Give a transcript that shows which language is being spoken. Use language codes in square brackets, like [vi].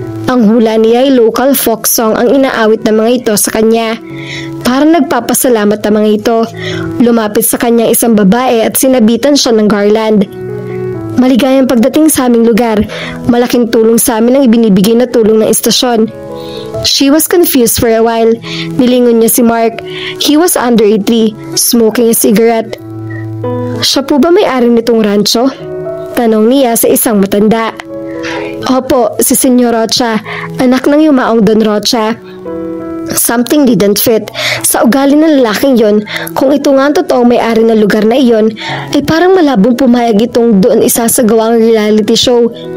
[tl] Ang hula niya ay local folk song ang inaawit ng mga ito sa kanya. Parang nagpapasalamat ang mga ito. Lumapit sa kanya isang babae at sinabitan siya ng garland. "Maligayang pagdating sa aming lugar. Malaking tulong sa amin ang ibinibigay na tulong ng istasyon." [en] She was confused for a while. [tl] Nilingon niya si Mark. [en] He was under a tree, smoking a cigarette. [tl] "Siya po ba may-ari nitong rancho?" tanong niya sa isang matanda. "Opo, si Senyor Rocha, anak ng yumaong Don Rocha." [en] Something didn't fit. [tl] Sa ugali ng lalaking yon, kung ito nga ang totoong may-ari ng lugar na iyon, ay parang malabong pumayag itong doon isasagawa ang reality show.